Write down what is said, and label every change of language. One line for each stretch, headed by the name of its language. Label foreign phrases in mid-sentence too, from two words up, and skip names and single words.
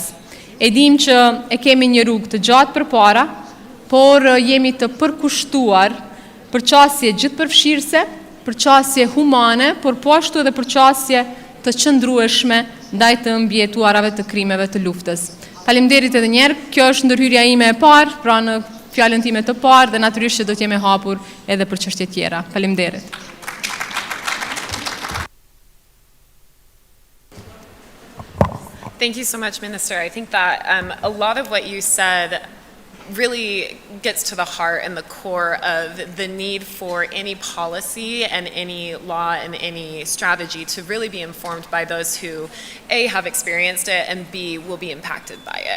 Albanian: E dim që e kemi një rrugë të gjatë përpara, por jemi të përkushtuar për qasje gjithëpërfshirëse, për qasje humane, por po ashtu edhe për qasje të qëndrueshme ndaj të mbijetuarave të krimeve të luftës. Faleminderit edhe një herë, kjo është ndërhyrja ime e parë, pra në fjalën time të parë, dhe natyrisht që do të jemi hapur edhe për çështje tjera. Faleminderit.
English: Thank you so much, Minister. I think that a lot of what you said really gets to the heart and the core of the need for any policy and any law and any strategy to really be informed by those who, A, have experienced it, and B, will be impacted by it.